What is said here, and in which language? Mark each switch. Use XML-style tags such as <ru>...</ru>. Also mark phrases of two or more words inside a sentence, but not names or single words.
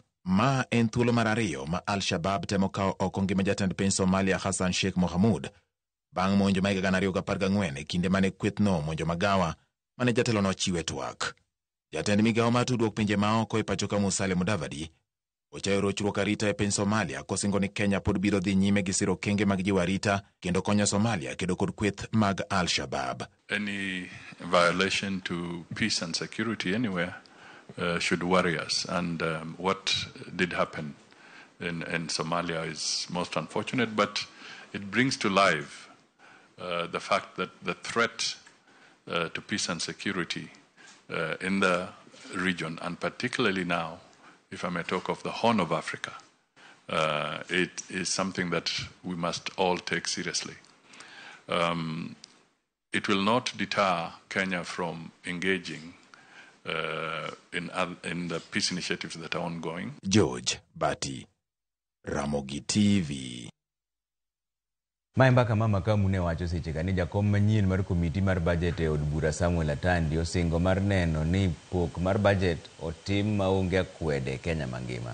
<luo>Ma en thuolo mar ariyo ma Al-Shabab temo kawo oko ngima jatend piny Somalia Hassan Sheikh Mohamud bang' monjo ma 2014 e kinde mane kwethno monjo magawa mane jatelono chiwe twak. Jatend migawo mar tudruok pinje maoko e pachoka Musalia Mudavadi ochayo rochruok arita e piny Somalia kosingo ni Kenya pod biro dhi nyime gi siro kenge mag jiwo arita kendo konyo Somalia kedo kod kweth mag Al-Shabab.</luo> <en>Any violation to peace and security anywhere should worry us, and what did happen in Somalia is most unfortunate, but it brings to life the fact that the threat to peace and security in the region, and particularly now, if I may talk of the Horn of Africa, it is something that we must all take seriously. It will not deter Kenya from engaging in the peace initiatives that are ongoing. George Bati, Ramogi TV.</en> <luo>Mbaka mama kamune wacho seche ka ni jakom manyien mar komiti mar budget e od bura Samuel Atandi osingo mar neno ni pok mar budget otim maonge akwede Kenya mangima.</luo>